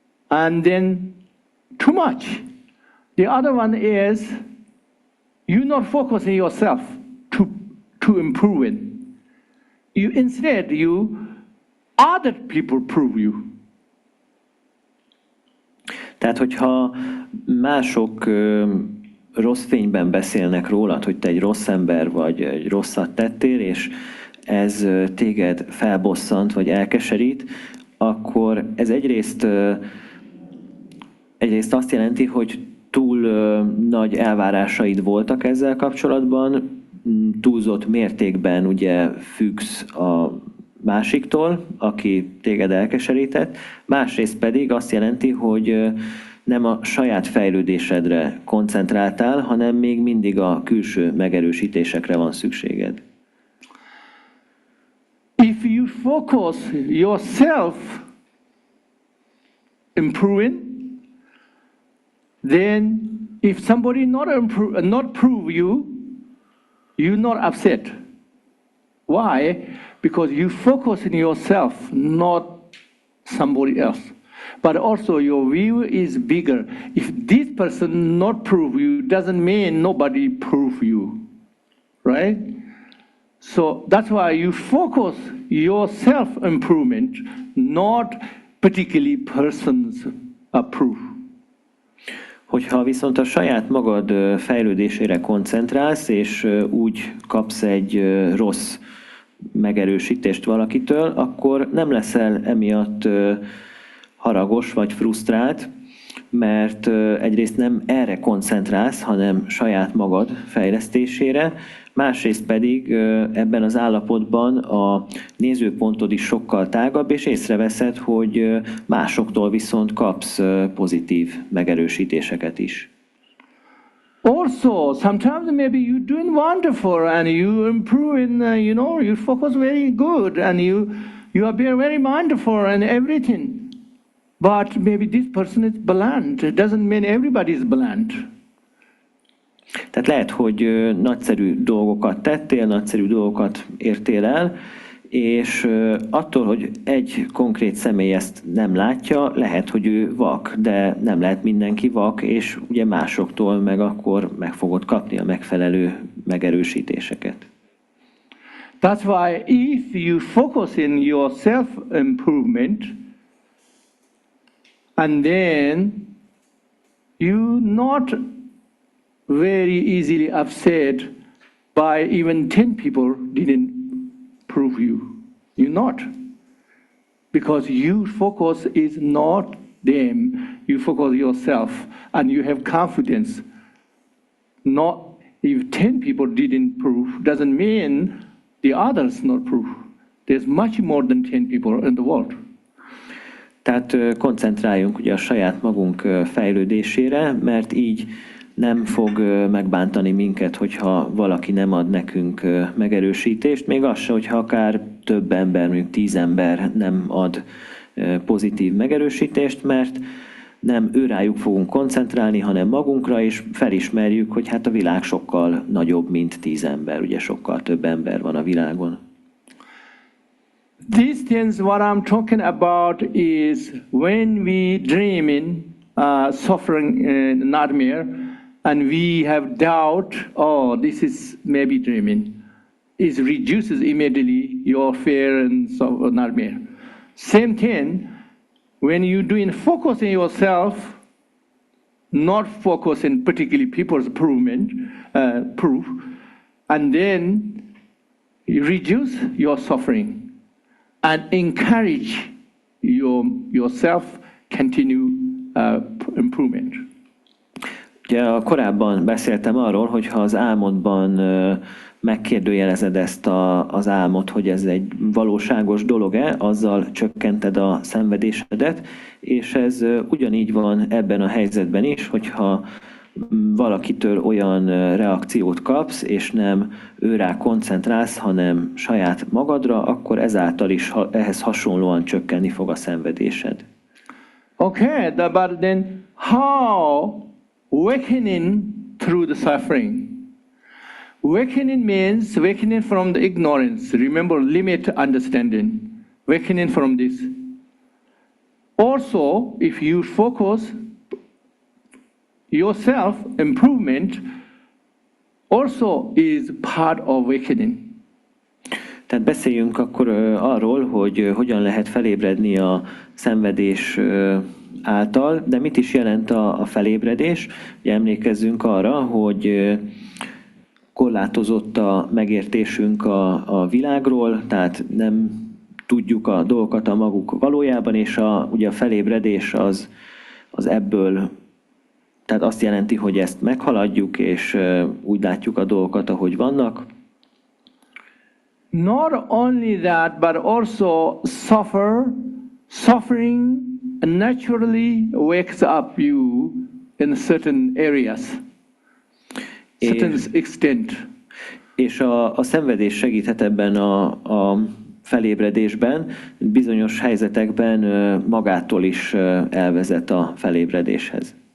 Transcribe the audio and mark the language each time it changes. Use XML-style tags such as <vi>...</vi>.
<en>And then too much. The other one is you not focusing yourself to improve it. Instead, other people prove you.</en> <hu>Tehát, hogyha mások rossz fényben beszélnek rólad, hogy te egy rossz ember vagy, egy rosszat tettél, és ez téged felbosszant vagy elkeserít, akkor ez egyrészt azt jelenti, hogy túl nagy elvárásaid voltak ezzel kapcsolatban, túlzott mértékben ugye függsz a másiktól, aki téged elkeserített, másrészt pedig azt jelenti, hogy nem a saját fejlődésedre koncentráltál, hanem még mindig a külső megerősítésekre van szükséged.</hu> <en>If you focus yourself improving, then if somebody not prove you, you're not upset. Why? Because you focus in yourself, not somebody else. But also your view is bigger. If this person not prove you, doesn't mean nobody prove you, right? So that's why you focus your self-improvement, not particularly person's approve.</en> <hu>Hogyha viszont a saját magad fejlődésére koncentrálsz, és úgy kapsz egy rossz megerősítést valakitől, akkor nem leszel emiatt haragos vagy frusztrált, mert egyrészt nem erre koncentrálsz, hanem saját magad fejlesztésére, másrészt pedig ebben az állapotban a nézőpontod is sokkal tágabb, és észreveszed, hogy másoktól viszont kapsz pozitív megerősítéseket is.</hu> <en>Also, sometimes maybe you're doing wonderful and you improve in, you focus very good and you are being very mindful and everything. But maybe this person is blunt. It doesn't mean everybody is blunt.</en> <hu>Tehát lehet, hogy nagyszerű dolgokat tettél, nagyszerű dolgokat értél el, és attól, hogy egy konkrét személy ezt nem látja, lehet, hogy ő vak, de nem lehet mindenki vak, és ugye másoktól meg akkor meg fogod kapni a megfelelő megerősítéseket.</hu> <en>That's why if you focus in your self-improvement, and then you not very easily upset by even 10 people didn't prove you. You're not. Because you focus is not them. You focus yourself and you have confidence. Not if 10 people didn't prove, doesn't mean the others not prove. There's much more than 10 people in the world.</en> <hu>Tehát koncentráljunk ugye a saját magunk fejlődésére, mert így nem fog megbántani minket, hogyha valaki nem ad nekünk megerősítést, még az se, hogyha akár több ember, mondjuk 10 ember nem ad pozitív megerősítést, mert nem őrájuk fogunk koncentrálni, hanem magunkra, és felismerjük, hogy hát a világ sokkal nagyobb, mint 10 ember, ugye sokkal több ember van a világon.</hu> <en>These things, what I'm talking about is when we dream in suffering nightmare, and we have doubt, oh, this is maybe dreaming, it reduces immediately your fear and nightmare. Same thing, when you're doing focus in yourself, not focus in particularly people's proof, and then you reduce your suffering and encourage yourself continue improvement.</en> <hu>Ugye korábban beszéltem arról, hogy ha az álmodban megkérdőjelezed ezt az álmot, hogy ez egy valóságos dolog-e, azzal csökkented a szenvedésedet, és ez ugyanígy van ebben a helyzetben is, hogyha valakitől olyan reakciót kapsz, és nem őrá koncentrálsz, hanem saját magadra, akkor ezáltal is ehhez hasonlóan csökkenni fog a szenvedésed.</hu> <en>Okay, but then how awakening through the suffering? Awakening means awakening from the ignorance. Remember, limit understanding. Awakening from this. Also, if you focus yourself improvement, also is part of awakening.</en> <hu>Tehát beszéljünk akkor arról, hogy hogyan lehet felébredni a szenvedés által. De mit is jelent a felébredés? Ugye emlékezzünk arra, hogy korlátozott a megértésünk a világról, tehát nem tudjuk a dolgokat a maguk valójában, és ugye a felébredés az ebből, tehát azt jelenti, hogy ezt meghaladjuk, és úgy látjuk a dolgokat, ahogy vannak.</hu> <en>Not only that, but also suffering naturally wakes up you in certain areas, certain extent.</en> <hu>És a szenvedés segíthet ebben a felébredésben, bizonyos helyzetekben magától is elvezet a felébredéshez.</hu>